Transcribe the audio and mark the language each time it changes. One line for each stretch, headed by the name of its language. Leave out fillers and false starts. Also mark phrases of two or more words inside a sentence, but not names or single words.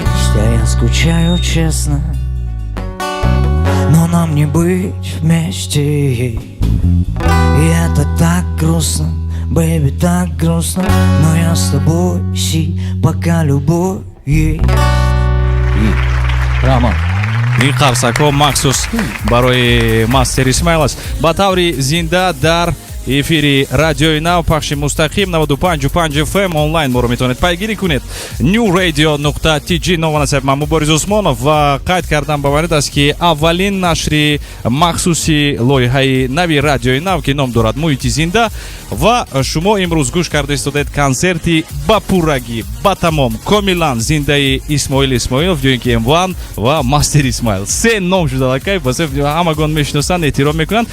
Russian: А я скучаю честно, но нам не быть вместе. И это так грустно, бэйби, так грустно. Но я с тобой, пока любовь есть. Рама.
Tajik: ин қарсакҳо махсус барои Мастер Исмаил аст. Ба таври зинда дар эфири радиои нав, пахши мустақим 95.5 FM онлайн моро метавонед пайгирӣ кунед. newradio.tg. нома насаб ман Муборис Усмонов ва қайд кардан ба ванид аст ки аввалин нашри махсуси лоиҳаи нави радиои нав ки ном дорад Муҳити зинда, ва шумо имрӯз гӯш карда истодед консерти ба пуррагӣ, ба тамом, комилан зиндаи Исмоил Исмоилов, ҷое ки М1 ва Мастер Исмаил се ном шуда лакай, басеф ҳамагон мешиносанд, эҳтиром мекунанд.